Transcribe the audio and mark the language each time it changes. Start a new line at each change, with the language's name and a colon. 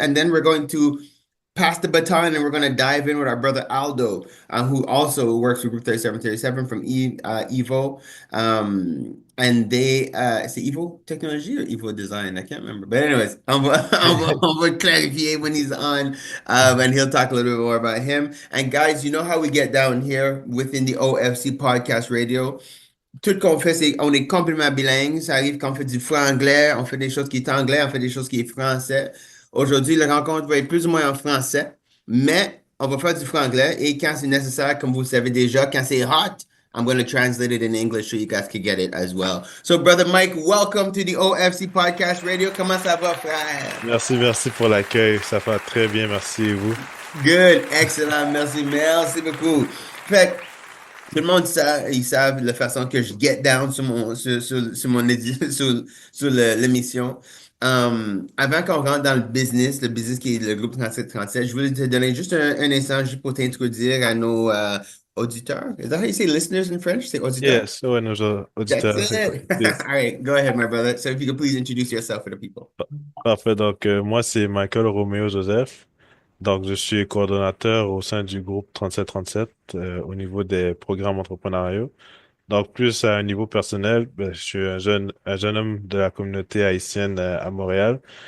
English: And then we're going to pass the baton and we're going to dive in with our brother Aldo, who also works with Group 3737 from Evo. And they, c'est Evo Technology or Evo Design? I can't remember. But anyways,
French: on va clarifier
English: when he's on, and he'll talk a little bit more about him. And guys, you know how we get down here within the OFC Podcast Radio.
French: Tout qu'on fait, c'est on est complètement bilingue. Ça arrive qu'on fait du franc-anglais, on fait des choses qui est anglais, on fait des choses qui est français. Aujourd'hui, la rencontre va être plus ou moins en français, mais on va faire du franglais et quand c'est nécessaire, comme vous le savez déjà, quand c'est hot,
English: I'm going to translate it in English so you guys can get it as well. So, Brother Mike, welcome to the OFC Podcast Radio.
French: Comment ça va, frère? Merci pour l'accueil. Ça va très bien, merci et vous?
English: Good, excellent,
French: merci beaucoup. Fait que tout le monde ils savent la façon que je
English: get down
French: sur l'émission. Avant qu'on rentre dans le business qui est le groupe 3737, je voulais te donner juste un instant juste pour t'introduire à nos auditeurs.
English: Is that how you say listeners in French?
French: C'est auditeurs?
English: Yes,
French: ouais, nos auditeurs.
English: That's it. Yes. All right, go ahead, my brother. So if you could please introduce yourself for the people.
French: Parfait, donc moi c'est Michael Romeo Joseph. Donc je suis coordonnateur au sein du groupe 3737 au niveau des programmes entrepreneuriaux. Donc, plus à un niveau personnel, je suis un jeune homme de la communauté haïtienne à Montréal.